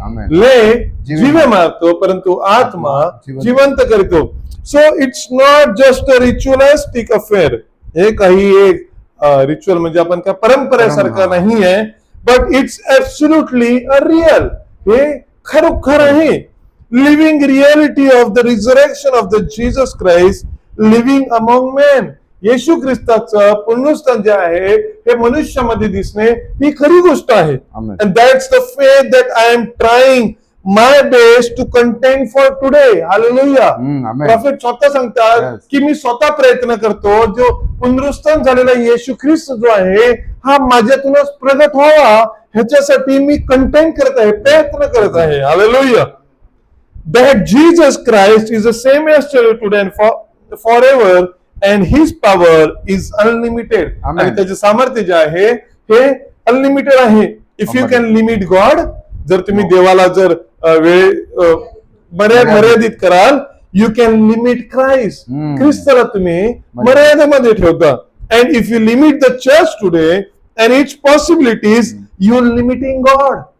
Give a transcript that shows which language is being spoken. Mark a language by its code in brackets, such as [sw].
[mr] ले जीवे मारतो, परंतु आत्मा जिवंत करतो. [en] So it's not just a ritualistic affair. [mr] हे काही एक रिच्युअल म्हणजे आपण काय परंपरेसारखं नाही आहे, [en] But it's absolutely a real. [mr] हे खरोखर आहे. [en] Living reality of the resurrection of the Jesus Christ living among man. [mr] येशू ख्रिस्ताचं पुनरुत्थान जे आहे हे मनुष्यामध्ये दिसणे ही खरी गोष्ट आहे. [en] And that's the faith that I am trying my best to contain for today. Hallelujah. [mr] Prophet स्वतः सांगतात की मी स्वतः प्रयत्न करतो, जो पुनरुत्थान झालेला येशू ख्रिस्त जो आहे हा माझ्यातूनच प्रगट व्हावा, ह्याच्यासाठी मी कंटेन करत आहे, प्रयत्न करत आहे. Hallelujah. [en] That Jesus Christ is the same yesterday today and forever and his power is unlimited. [mr] आणि त्याचे सामर्थ्य जे आहे हे अनलिमिटेड आहे. [en] if you can limit God, [mr] जर तुम्ही देवाला जर वेळ मर्यादित कराल, [en] You can limit Christ. [mr] ख्रिस्ताला तुम्ही मर्यादेमध्ये ठेवता. [en] And if you limit the church today and its possibilities, you are limiting God.